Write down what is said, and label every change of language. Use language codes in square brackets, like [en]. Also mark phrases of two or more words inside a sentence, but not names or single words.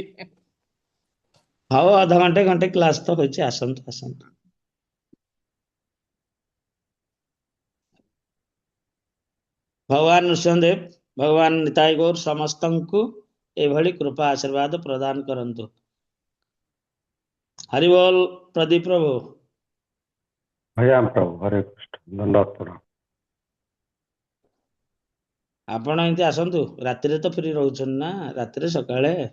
[or] ହଉ ଅଧଘଣ୍ଟେ ଘଣ୍ଟେ କ୍ଲାସ ତ ହଉଛି ଆସନ୍ତୁ ଭଗବାନ ନୃସିଂହଦେବ ଭଗବାନ ନିତାଇ ଗୌର ସମସ୍ତଙ୍କୁ ଏଭଳି କୃପା ଆଶୀର୍ବାଦ ପ୍ରଦାନ କରନ୍ତୁ ହରି ବୋଲ ପ୍ରଦୀପ ପ୍ରଭୁ [hi] भैया प्रभु हरे कृष्ण दंडवत प्रणाम [or] ଆପଣ ଏମିତି ଆସନ୍ତୁ ରାତିରେ ତ ଫ୍ରି ରହୁଛନ୍ତି ନା ରାତିରେ ସକାଳେ